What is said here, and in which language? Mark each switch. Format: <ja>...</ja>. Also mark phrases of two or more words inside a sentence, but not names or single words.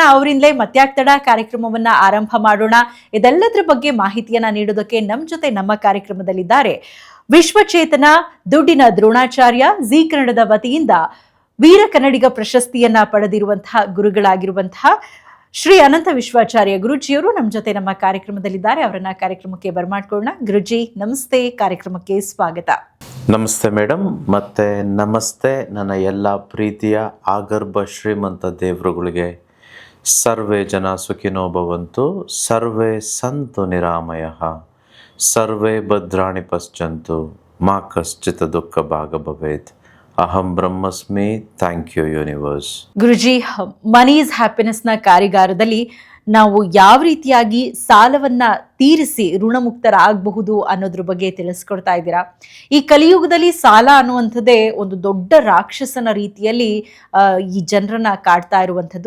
<kn>ಅವರಿಂದಲೇ ಮತ್ಯಾಕ್ ತಡ, ಕಾರ್ಯಕ್ರಮವನ್ನ ಆರಂಭ ಮಾಡೋಣ. ಇದೆಲ್ಲದರ ಬಗ್ಗೆ ಮಾಹಿತಿಯನ್ನ ನೀಡೋದಕ್ಕೆ ನಮ್ಮ ಜೊತೆ ನಮ್ಮ ಕಾರ್ಯಕ್ರಮದಲ್ಲಿದ್ದಾರೆ ವಿಶ್ವಚೇತನ ದುಡ್ಡಿನ ದ್ರೋಣಾಚಾರ್ಯ, ಜಿ ಕನ್ನಡದ ವತಿಯಿಂದ ವೀರ ಕನ್ನಡಿಗ ಪ್ರಶಸ್ತಿಯನ್ನ ಪಡೆದಿರುವಂತಹ ಗುರುಗಳಾಗಿರುವಂತಹ ಶ್ರೀ ಅನಂತ ವಿಶ್ವಾಚಾರ್ಯ ಗುರುಜಿಯವರು ನಮ್ಮ ಜೊತೆ ನಮ್ಮ ಕಾರ್ಯಕ್ರಮದಲ್ಲಿದ್ದಾರೆ. ಅವರನ್ನ ಕಾರ್ಯಕ್ರಮಕ್ಕೆ ಬರ್ಮಾಡ್ಕೊಳ್ಳೋಣ. ಗುರುಜಿ ನಮಸ್ತೆ, ಕಾರ್ಯಕ್ರಮಕ್ಕೆ ಸ್ವಾಗತ. ನಮಸ್ತೆ ಮೇಡಮ್, ಮತ್ತೆ ನಮಸ್ತೆ ನನ್ನ ಎಲ್ಲ ಪ್ರೀತಿಯ ಆಗರ್ಭ ಶ್ರೀಮಂತ ದೇವರುಗಳಿಗೆ.</kn> <sa>ಸರ್ವೇ ಜನ ಸುಖಿನೋ ಭವಂತು, ಸರ್ವೇ ಸಂತು ನಿರಾಮಯಃ, ಸರ್ವೇ ಭದ್ರಾಣಿ ಪಶ್ಯಂತು, ಮಾ ಕಶ್ಚಿತ್ ದುಃಖ ಭಾಗ ಭವೇತ್. ಅಹಂ ಬ್ರಹ್ಮಸ್ಮಿ.</sa> <en>thank you universe.</en> <kn>ಗುರುಜಿ, ಮನಿ ಈಸ್ ಹ್ಯಾಪಿನೆಸ್ ನ ಕಾರ್ಯಾಗಾರದಲ್ಲಿ ನಾವು ಯಾವ ರೀತಿಯಾಗಿ ಸಾಲವನ್ನ ತೀರಿಸಿ ಋಣಮುಕ್ತರಾಗಬಹುದು ಅನ್ನೋದ್ರ ಬಗ್ಗೆ ತಿಳಿಸ್ಕೊಡ್ತಾ ಇದ್ದೀರಾ. ಈ ಕಲಿಯುಗದಲ್ಲಿ ಸಾಲ ಅನ್ನುವಂಥದ್ದೇ ಒಂದು ದೊಡ್ಡ ರಾಕ್ಷಸನ ರೀತಿಯಲ್ಲಿ ಈ ಜನರನ್ನ ಕಾಡ್ತಾ ಇರುವಂಥದ್ದು.</kn>